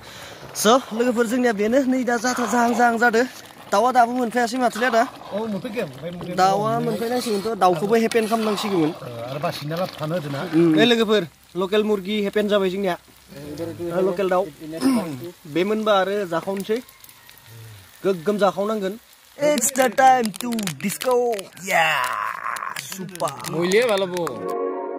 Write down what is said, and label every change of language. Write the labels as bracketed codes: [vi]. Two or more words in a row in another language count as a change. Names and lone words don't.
[brx] स' लोगोफोर जोंनिया बेनो नै दा जाहां जादों दाउआ दाबो मोनफैयासै माथोलै आदा? दाउआ मोनफैनांसिगोनथ' दाउखौबो हेपेन खालामनांसिगौमोन आरो बासिना थानो होदोना लोगोफोर लकेल मुरगि हेपेन जाबाय जोंनिया लकेल दाउ बे मोनबा आरो जाखावनोसै गोगोम जाखावनांगोन। [en] It's the time to disco. Yeah, super. [es] Muy bien,